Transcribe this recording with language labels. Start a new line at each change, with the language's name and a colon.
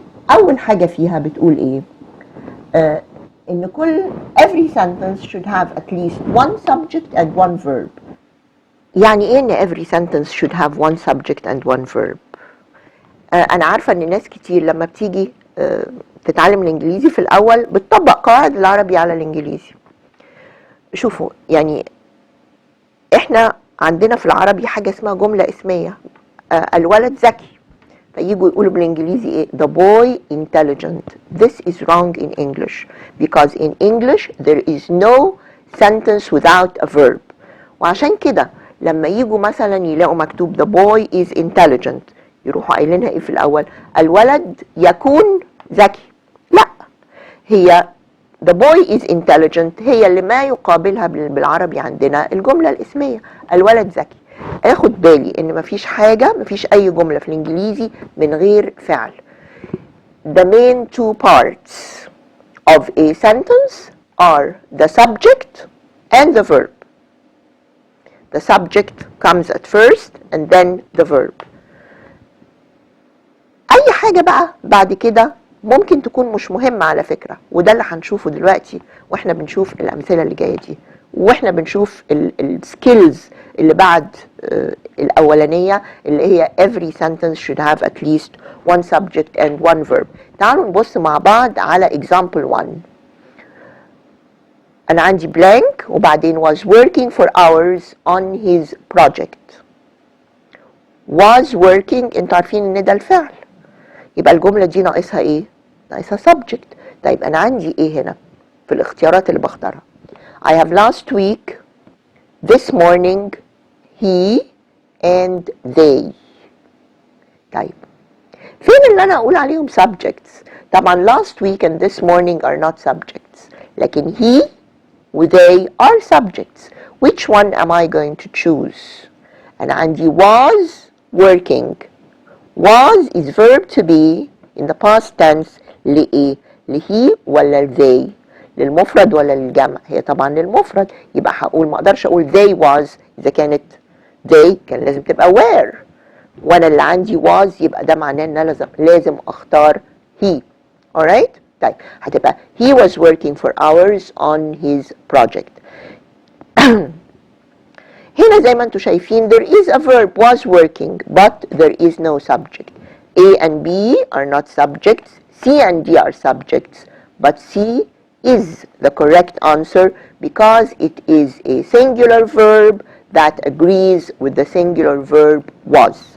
Arabic: اول حاجة فيها بتقول ايه؟ ان كل
English: every sentence should have at least one subject and one verb.
Arabic: يعني ايه ان
English: every sentence should have one subject and one verb؟
Arabic: انا عارفة ان ناس كتير لما بتيجي تتعلم الانجليزي في الاول بتطبق قواعد العربي على الانجليزي. شوفوا، يعني احنا عندنا في العربي حاجة اسمها جملة اسمية، الولد ذكي، فييجوا يقولوا بالانجليزي ايه؟
English: the boy intelligent. This is wrong in English because in English there is no sentence without a verb.
Arabic: وعشان كده لما ييجوا مثلا يلاقوا مكتوب
English: the boy is intelligent
Arabic: يروحوا قايلينها ايه في الاول؟ الولد يكون ذكي. لا، هي
English: the boy is intelligent
Arabic: هي اللي ما يقابلها بالعربي عندنا الجملة الاسمية الولد ذكي. اخد بالي ان مفيش اي جملة في الانجليزي من غير فعل.
English: The main two parts of a sentence are the subject and the verb. The subject comes at first and then the verb.
Arabic: اي حاجة بقى بعد كده ممكن تكون مش مهمة على فكرة، وده اللي هنشوفه دلوقتي واحنا بنشوف الامثلة اللي جاية دي، واحنا بنشوف السكيلز اللي بعد الاولانية اللي هي
English: every sentence should have at least one subject and one verb.
Arabic: تعالوا نبص مع بعض على example 1. أنا عندي
English: blank
Arabic: وبعدين
English: was working for hours on his project. was working
Arabic: انتوا عارفين ان ده الفعل، يبقى الجملة دي ناقصها ايه؟ ناقصها subject. طيب أنا عندي ايه هنا في الاختيارات اللي بختارها؟
English: I have last week, this morning, he and they.
Arabic: طيب فين اللي أنا أقول عليهم
English: subjects؟ طبعا last week and this morning are not subjects، لكن he و they are subjects. Which one am I going to choose؟
Arabic: أنا عندي was working.
English: was is verb to be in the past tense
Arabic: لإيه؟ لهي ولا they؟ للمفرد ولا للجمع؟ هي طبعا للمفرد، يبقى هقول ما اقدرش اقول
English: they was
Arabic: اذا كانت they كان لازم تبقى were، وانا اللي عندي was يبقى ده معناه ان انا لازم اختار he.
English: alright؟
Arabic: طيب هتبقى
English: he was working for hours on his project.
Arabic: هنا زي ما انتم شايفين
English: there is a verb was working but there is no subject. A and B are not subjects, C and D are subjects, but C is the correct answer because it is a singular verb that agrees with the singular verb was.